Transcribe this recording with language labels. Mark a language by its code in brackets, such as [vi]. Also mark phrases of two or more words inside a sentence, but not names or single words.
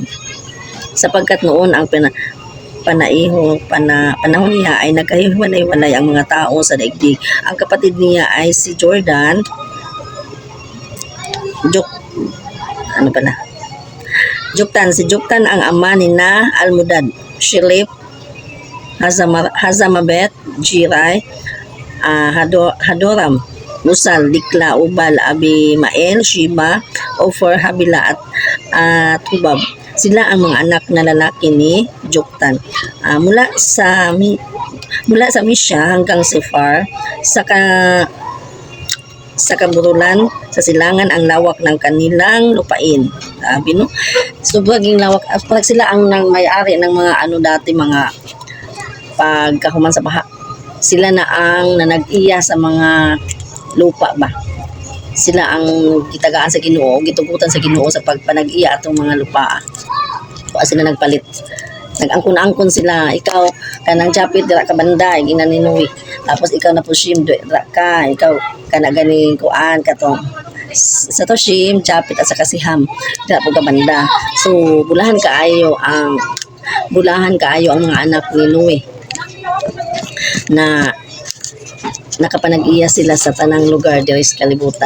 [tl] Sapagkat noon ang panahon niya ay nagkahiwalay-walay ang mga tao sa daigdig. Ang kapatid niya ay si Jordan, si Joktan ang ama ni na Almodad, Shilip, Hazamabet, Jirai, Hadoram, Musal, Dikla, Ubal, Abimael, Shiba, Ofer, Habila at Hubab. Sila ang mga anak na lalaki ni Joktan. Mula sa Misha hanggang Sefar, sa kaburulan, sa silangan ang lawak ng kanilang lupain. Sabi no? Sobrang lawak. Parang sila ang may-ari ng mga dati mga [ceb] pagkahuman sa baha. Sila na ang nanag-iya sa mga lupa ba. Sila ang gitagaan sa Ginoo, gitugutan sa Ginoo sa pagpanag-iya atong mga lupa. Sila nagpalit. Nag-angkon-angkon sila. Ikaw kanang Japhet dira ka banda ginaninuwi. Tapos ikaw na po Shem dira ka. Ikaw kana gani kuan katong sa to Shem, Japhet at sa Ham dira po ka banda. So bulahan kaayo ang mga anak ni Noe na nakapanag-iya sila sa tanang lugar diri sa kalibutan.